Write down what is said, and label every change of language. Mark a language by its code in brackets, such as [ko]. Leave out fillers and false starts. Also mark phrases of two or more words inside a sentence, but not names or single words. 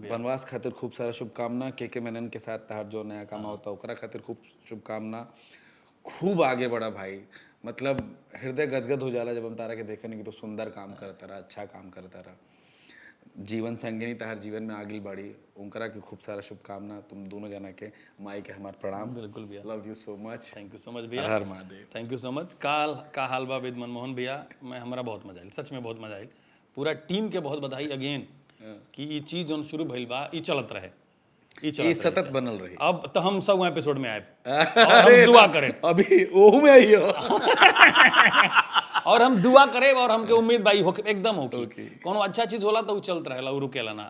[bho] बनवास खातिर खूब सारा शुभकामना। के मेनन के साथ तार जो नया काम होता ओकरा खातिर खूब शुभकामना। खूब आगे बढ़ा भाई, मतलब हृदय गदगद हो जाला जब हम तारा के देखे नहीं कि तो सुंदर काम करता रहा, अच्छा काम करता रहा। जीवन संगिनी तार जीवन में आगे बढ़ी, उनकरा की खूब सारा शुभकामना। तुम दोनों जना के माई के हमार प्रणाम। बिल्कुल भैया, [en] love you so much, thank you so much भैया, [bho] हर महादेव। [en] thank you so much. [bho] का हाल बा विद मनमोहन भैया, मैं हमारा बहुत मजा आयल, सच में बहुत मजा आयल। पूरा टीम के बहुत बधाई अगेन कि ये चीज जो शुरू भइल बा ई चलत रहे, ये सतत बनल रही। अब तो हम सब एपिसोड में आए और हम दुआ करें, अभी ओहू में आइयो और हम दुआ करे, और हमके उम्मीद भाई हो एकदम हो कि कोनो अच्छा चीज होला तो उ चलत रहेला, उ रुकेला ना।